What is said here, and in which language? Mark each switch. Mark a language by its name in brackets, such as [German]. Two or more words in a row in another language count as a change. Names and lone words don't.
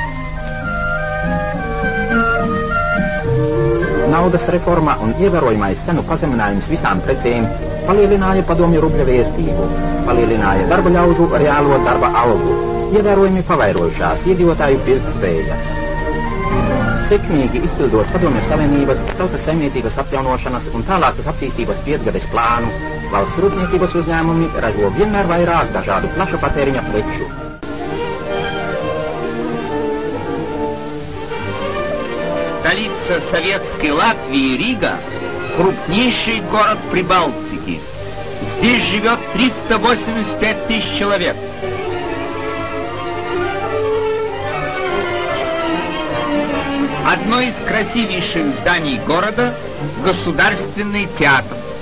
[Latvian] Naudas reforma un ievērojamais cenu pazeminājums visām precēm palielināja padomju rubļa vērtību, palielināja darba ļaužu reālo darba algu, ievērojami pavairojušās iedzīvotāju pirktspējas. Sekmīgi izpildot padomju savienības, tautas saimniecības atjaunošanas un tālākas attīstības 5-gades plānu, valsts rūpniecības uzņēmumi ražo vienmēr vairāk dažādu plaša patēriņa preču. [Russian] Столица Советской Латвии Рига – крупнейший город Прибалтики. Здесь живет 385 тысяч человек. Одно из красивейших зданий города – Государственный театр.